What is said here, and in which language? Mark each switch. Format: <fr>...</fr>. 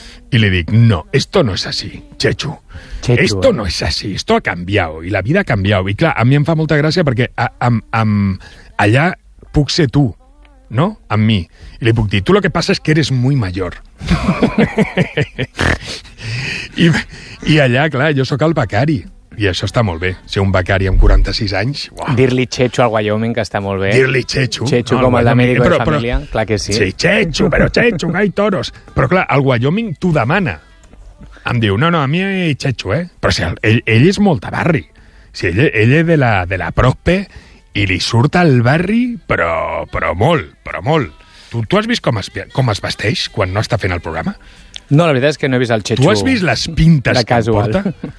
<ca>I li dic,</ca> <es>no, esto no es así, Chechu. Chechu, esto no es así, esto ha cambiado y la vida ha cambiado.</es> <ca>I clar, a mi em fa molta gràcia perquè allà puc ser tu, no? Amb mi. I li puc dir,</ca> <es>tu lo que pasa es que eres muy mayor.</es> <ca>I allà, clar, jo sóc el becari. I això està molt bé, ser un becari amb 46 anys. Dir-li Chechu al Wyoming, que està molt bé. Dir-li Chechu. Chechu, no, com el d'Amèrico de Família, clar que sí. Sí, Chechu, però Chechu,</ca> <es>hay toros.</es> <ca>Però clar, el Wyoming t'ho demana. Em diu, no, a mi és Chechu, eh? Però si ell és molt de barri. Si ell és de la Prospe i li surt al barri, però molt. Tu has vist com es vesteix quan no està fent el programa? No, la veritat és que no he vist el Chechu. Tu has vist les pintes que em porta?</ca>